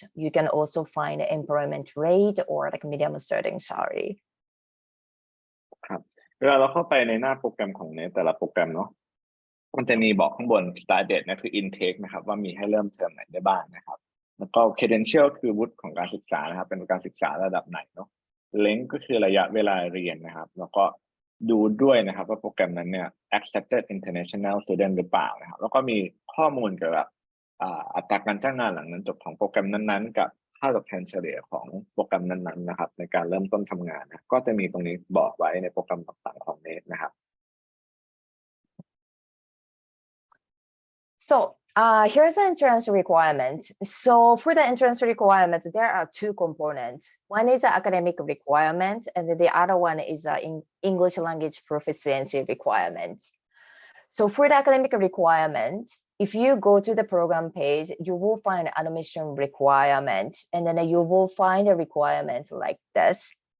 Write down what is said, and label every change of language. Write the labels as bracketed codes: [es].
[en] You can also find the employment rate or like minimum starting salary. [th] ครับเวลาเราเข้าไปในหน้าโปรแกรมของแต่ละโปรแกรมเนาะมันจะมีบอกข้างบน start date นะคือ intake นะครับว่ามีให้เริ่มเทอมไหนได้บ้างนะครับแล้วก็ credential คือวุฒิของการศึกษานะครับเป็นการศึกษาระดับไหนเนาะ length ก็คือระยะเวลาเรียนนะครับแล้วก็ดูด้วยนะครับว่าโปรแกรมนั้นเนี่ย [en] accepted international student [th] หรือเปล่านะครับแล้วก็มีข้อมูลเกี่ยวกับ อัตราการจ้างงานหลังนั้นจบของโปรแกรมนั้นๆกับค่าตอบแทนเฉลี่ยของโปรแกรมนั้นๆนะครับในการเริ่มต้นทำงานนะก็จะมีตรงนี้บอกไว้ในโปรแกรมต่างๆของเน็ตนะครับ [en] So here's the entrance requirement. So for the entrance requirements, there are 2 components. One is the academic requirement, and then the other one is the English language proficiency requirement. So for the academic requirement, if you go to the program page, you will find admission requirement, and then you will find a requirement like this.